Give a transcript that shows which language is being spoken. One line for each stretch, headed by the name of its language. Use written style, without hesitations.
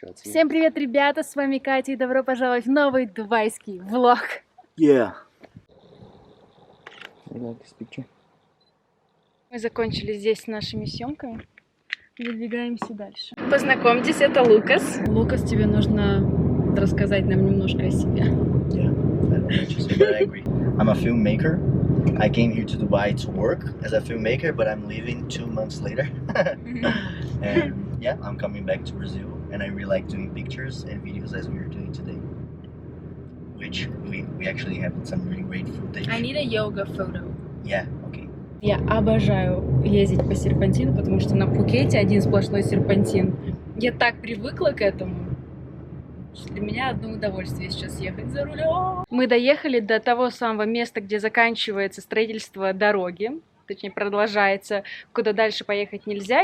Russian: Всем привет, ребята, с вами Катя, и добро пожаловать в новый дубайский влог.
English: Yeah. I like this picture.
Russian: Мы закончили здесь с нашими съемками. Выдвигаемся дальше. Познакомьтесь, это Лукас. Лукас, тебе нужно рассказать нам немножко о себе.
English: Yeah, I don't know, just but I agree. I'm a filmmaker. I came here to Dubai to work as a filmmaker, but I'm leaving 2 months later. And yeah, I'm coming back to Brazil, and I really like doing pictures and videos as we are doing today. Which we actually have some really great footage. I need a yoga photo. Yeah, okay.
Russian: Я обожаю ездить по серпантину, потому что на Пхукете один сплошной серпантин. Я так привыкла к этому, что для меня одно удовольствие сейчас ехать за рулем. Мы доехали до того самого места, где заканчивается строительство дороги, точнее продолжается, куда дальше поехать нельзя.